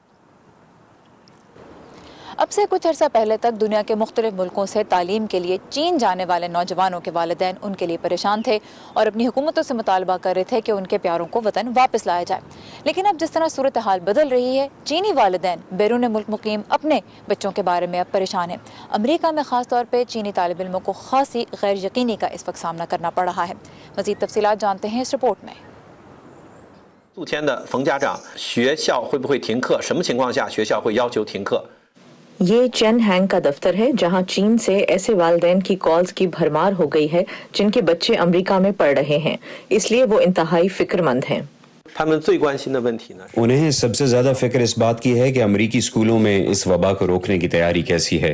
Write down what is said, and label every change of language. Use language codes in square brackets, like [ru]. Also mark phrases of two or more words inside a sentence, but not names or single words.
[ur] اب سے کچھ عرصہ پہلے تک دنیا کے مختلف ملکوں سے تعلیم کے لیے چین جانے والے نوجوانوں کے والدین ان کے لیے پریشان تھے اور اپنی حکومتوں سے مطالبہ کر رہے تھے کہ ان کے پیاروں کو وطن واپس لایا جائے، لیکن اب جس طرح صورتحال بدل رہی ہے، چینی والدین بیرون ملک مقیم اپنے بچوں کے بارے میں اب پریشان ہیں۔ امریکہ میں خاص طور پہ چینی طالب علموں کو خاصی غیر یقینی کا اس وقت سامنا کرنا پڑ رہا ہے۔ مزید تفصیلات جانتے ہیں اس رپورٹ میں۔ [zh] 宿天的冯家长，学校会不会停课？什么情况下学校会要求停课？ [ur] یہ چین ہینگ کا دفتر ہے جہاں چین سے ایسے والدین کی کالز کی بھرمار ہو گئی ہے جن کے بچے امریکہ میں پڑھ رہے ہیں، اس لیے وہ انتہائی فکر مند ہیں۔ انہیں سب سے زیادہ فکر اس بات کی ہے کہ امریکی اسکولوں میں اس وبا کو روکنے کی تیاری کیسی ہے۔